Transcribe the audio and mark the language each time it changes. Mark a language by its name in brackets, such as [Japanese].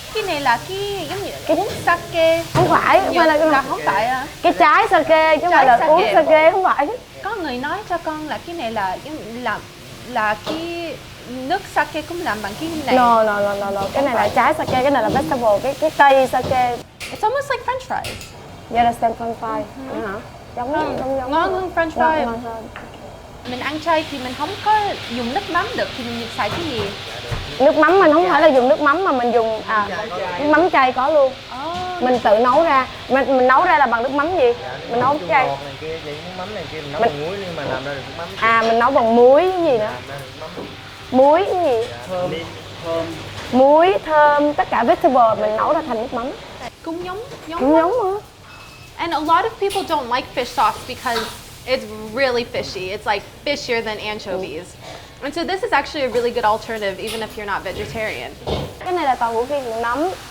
[Vietnamese] Cái này là cái giống như uống sake. Không phải không phải à? Cái trái sake chứ không phải là uống sake, không phải. Có người nói cho con là cái này là cái nước sake cũng làm bằng cái này. [English] No. [Vietnamese] Cái này là trái sake, cái này là vegetable, cái cây sake. [English] It's almost like French fries. Yeah, that's French fries. [Vietnamese] Hả? Giống ngon hơn French fries. Ngon hơn. Mình ăn chay thì mình không có dùng nước mắm được thì mình xài cái gì? Nước mắm mình không phải là dùng nước mắm mà mình dùng nước mắm chay có luôn. mình tự nấu ra. Mình nấu ra là bằng nước mắm gì? Mình nấu chay. Này kia, nước mắm này kia mình nấu bằng muối nhưng mà làm ra được nước mắm. À, mình nấu bằng muối cái gì nữa? Làm ra được nước mắm. Muối cái gì? Thơm. Muối, thơm, tất cả vegetable mình nấu ra thành nước mắm. Cũng giống Cũng giống hả? [English] And a lot of people don't like fish sauce because it's really fishy. It's like fishier than anchovies. And so this is actually a really good alternative even if you're not vegetarian. [Vietnamese] Cái này là tàu hũ phi cuộn nấm.